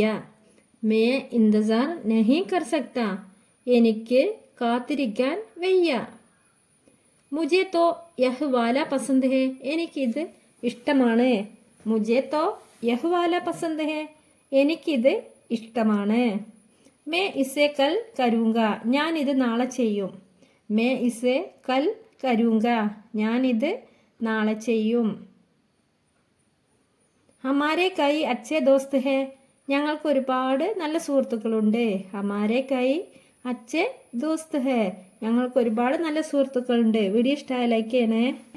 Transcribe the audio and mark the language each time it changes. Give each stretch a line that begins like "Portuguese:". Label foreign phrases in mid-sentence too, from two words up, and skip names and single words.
Hindi: मैं इंतज़ार नहीं कर सकता,
Malayalam: എനിക്ക് കാത്തിരിക്കാൻ വയ്യ.
Hindi: मुझे तो यह वाला पसंद है,
Malayalam: എനിക്കിത് ഇഷ്ടമാണ്.
Hindi: मुझे तो यह वाला पसंद है,
Malayalam: എനിക്കിത് ഇഷ്ടമാണ്.
Hindi: मैं इसे कल करूँगा
Malayalam: ഞാനിത് നാളെ ചെയ്യും
Hindi: मैं इसे कल करूँगा
Malayalam: ഞാനിത് നാളെ ചെയ്യും
Hindi: हमारे कई अच्छे दोस्त हैं
Malayalam: ഞങ്ങൾക്ക് ഒരുപാട് നല്ല സുഹൃത്തുക്കളുണ്ട്
Hindi: हमारे कई अच्छे दोस्त हैं
Malayalam: ഞങ്ങൾക്ക് ഒരുപാട് നല്ല സുഹൃത്തുക്കളുണ്ട് വീഡിയോ ഇഷ്ടമായ ലൈക്ക് ചെയ്യണേ